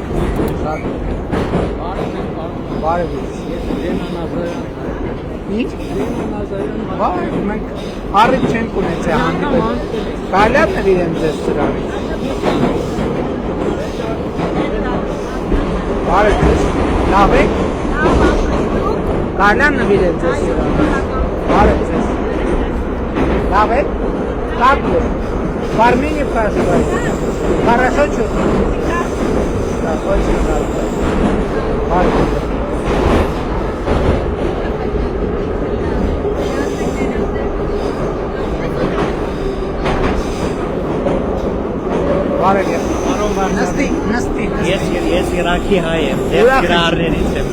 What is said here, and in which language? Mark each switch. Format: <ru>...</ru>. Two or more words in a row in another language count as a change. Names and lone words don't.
<hy>Շատ լավ։ Բարև ձեզ։ Ինչ։ Բարև, մենք առիթ չենք ունեցել հանդիպել։ Կարելի է նվիրեմ ձեզ սրանից։ Բարև ձեզ։ Լավ եք։ Կարելի է նվիրել ձեզ սրանից։ Բարև ձեզ։ Լավ եք։</hy> <ru>Как вы? В Армении проживаете? Хорошо чувствуете? Да, очень хорошо.</ru> <hy>Բարև ձեզ։ Բարև ձեզ։ Նստի։ Ես Իրաքի հայ եմ, դեպ գրառներից եմ։</hy>